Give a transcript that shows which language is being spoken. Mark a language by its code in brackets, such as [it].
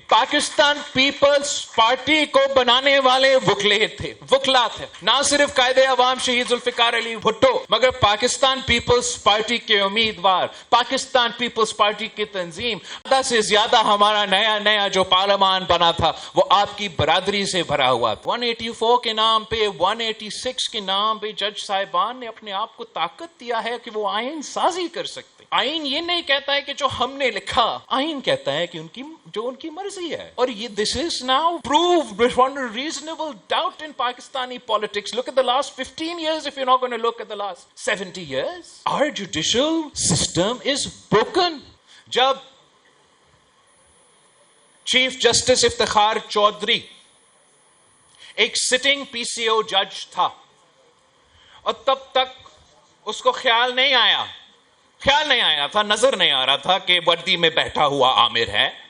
[hi] Pakistan peoples party को बनाने वाले वकला थे, ना सिर्फ कायदे अवाम शहीद जुल्फिकार अली भुट्टो, मगर पाकिस्तान पीपल्स पार्टी के उम्मीदवार, पाकिस्तान पीपल्स पार्टी की तंजीम, आधा से ज्यादा हमारा नया जो पार्लियामान बना था वो आपकी बरादरी से भरा हुआ। 184 के नाम पे, 186 के नाम पे जज साहिबान ने अपने आप को ताकत दिया है कि वो आईन साजी कर सकते। आईन ये नहीं कहता है कि जो हमने लिखा, आईन कहता है कि उनकी मर्जी है। और ये [en] This is now proved beyond a reasonable doubt in Pakistani politics. Look at the last 15 years if you're not going to look at the last 70 years. Our judicial system is broken. [hi] जब chief justice Iftikhar Chaudhary एक sitting PCO जज था और तब तक उसको ख्याल नहीं आया था, नजर नहीं आ रहा था कि वर्दी में बैठा हुआ आमिर है।